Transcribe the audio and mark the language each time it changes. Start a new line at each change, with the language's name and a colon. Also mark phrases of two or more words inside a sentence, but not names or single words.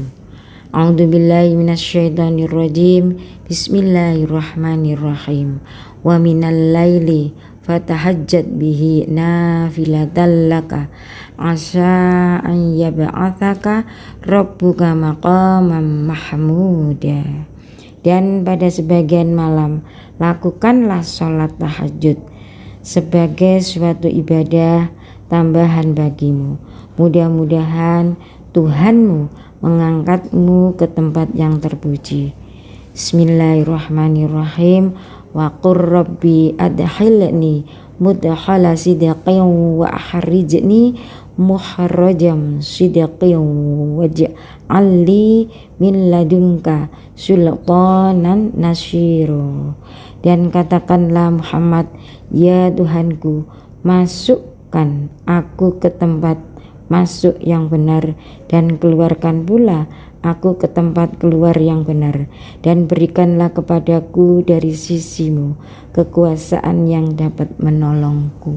Arabic: أعوذ بالله من الشيطان الرجيم. بسم الله الرحمن الرحيم. ومن الليل فتهجد به نافلة لك عسى أن يبعثك ربك مقاما محمودا.
Indonesian: Dan pada sebagian malam lakukanlah sholat tahajud sebagai suatu ibadah tambahan bagimu. Mudah-mudahan Tuhanmu mengangkatmu ke tempat yang terpuji.
Arabic: بسم الله الرحمن الرحيم. وقل رب أدخلني مدخل صدق وأخرجني مخرج صدق واجعلني من لدنك سلطانا نصيرا.
Indonesian: Dan katakanlah Muhammad, ya Tuhanku, masukkan aku ke tempat masuk yang benar, dan keluarkan pula aku ke tempat keluar yang benar, dan berikanlah kepadaku dari sisimu kekuasaan yang dapat menolongku.